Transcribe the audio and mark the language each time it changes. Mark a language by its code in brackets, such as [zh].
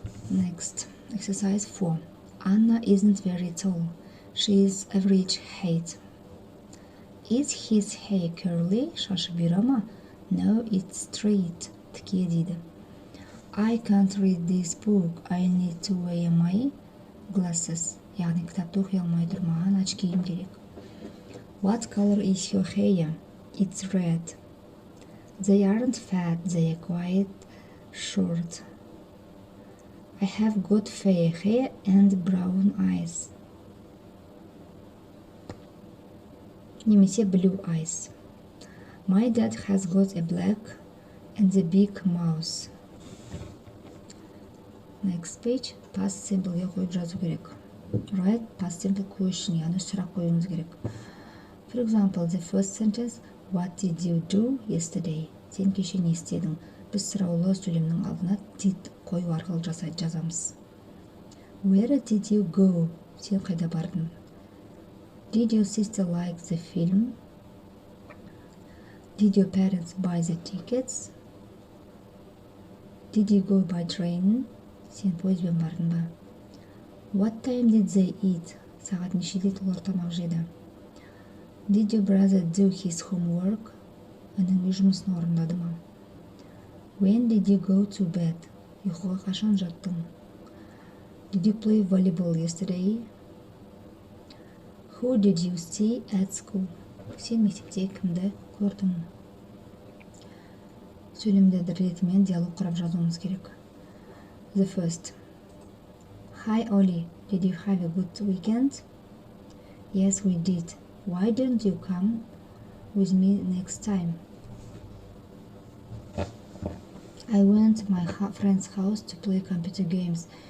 [en] Next, exercise 4. Anna isn't very tall. She is average height. Is his hair curly? [kk] Шашы бұйра ма? [en] No, it's straight. [kk] Тіке дейді. [en] I can't read this book. I need to wear my glasses. [kk] Яғни кітапты оқи алмай тұр, маған очкиім керек. [en] What color is your hair? It's red. They aren't fat, they are quite short. I have got fair hair and brown eyes. Немесе blue eyes. My dad has got a black and a big mouse. Next page. [kk] Past simple'ге қойып жазу керек. [en] Write past simple question, [kk] яғни сұрақ қоюымыз керек. [en] For example, the first sentence, what did you do yesterday? [kk] Сен кеше не істедің? Біз сұраулы сөйлемнің алдына did қою арқылы жазамыз. [en] Where did you go? [kk] Сен қайда бардың? [en] Did your sister like the film? Did your parents buy the tickets? Did you go by train? [kk] Сен пойызбен бардың ба? [en] What time did they eat? [kk] Сағат нешеде олар тамақ жеді? [en] Did your brother do his homework? [kk] Інің үй жұмысын орындады ма? [en] When did you go to bed? [kk] Ұйқыға қашан жаттың? [en] Did you play volleyball yesterday? Who did you see at school? [kk] Сен мектепте кімді көрдің? Сөйлемді ретімен диалог құрап жазуымыз керек. [en] The first. Hi Ollie, did you have a good weekend? Yes, we did. Why don't you come with me next time? I went to my friend's house to play computer games.